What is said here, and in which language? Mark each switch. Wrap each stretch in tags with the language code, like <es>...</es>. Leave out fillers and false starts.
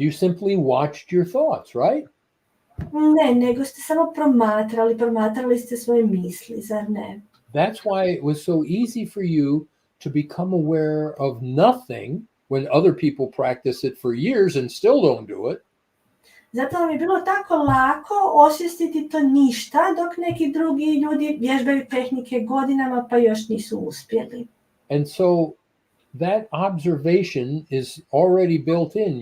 <en>You simply watched your thoughts, right?</en> <hr>Ne, nego ste samo promatrali ste svoje misli, zar ne?</hr> <en>That's why it was so easy for you to become aware of nothing when other people practice it for years and still don't do it.</en> <hr>Zato vam je bilo tako lako osvijestiti to ništa, dok neki drugi ljudi vježbaju tehnike godinama pa još nisu uspjeli.</hr> <en>And so that observation is already built in.</en>